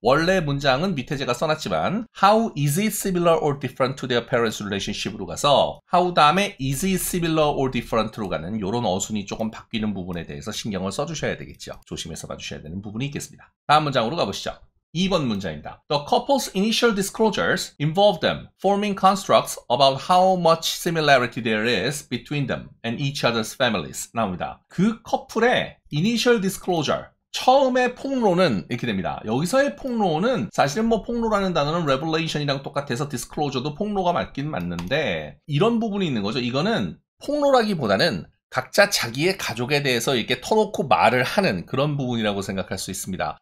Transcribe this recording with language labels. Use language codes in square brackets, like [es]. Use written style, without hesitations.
[ko] 원래 문장은 밑에 제가 써놨지만 [en] how is it similar or different to their parents' relationship [ko] 으로 가서 how 다음에 is it similar or different로 가는 이런 어순이 조금 바뀌는 부분에 대해서 신경을 써주셔야 되겠죠. 조심해서 봐주셔야 되는 부분이 있겠습니다. 다음 문장으로 가보시죠. 2번 문장입니다. [en] The couple's initial disclosures involve them forming constructs about how much similarity there is between them and each other's families [ko] 나옵니다. 그 커플의 initial disclosure 처음의 폭로는 이렇게 됩니다. 여기서의 폭로는 사실은 뭐 폭로라는 단어는 revelation이랑 똑같아서 disclosure도 폭로가 맞긴 맞는데 이런 부분이 있는 거죠. 이거는 폭로라기보다는 각자 자기의 가족에 대해서 이렇게 터놓고 말을 하는 그런 부분이라고 생각할 수 있습니다.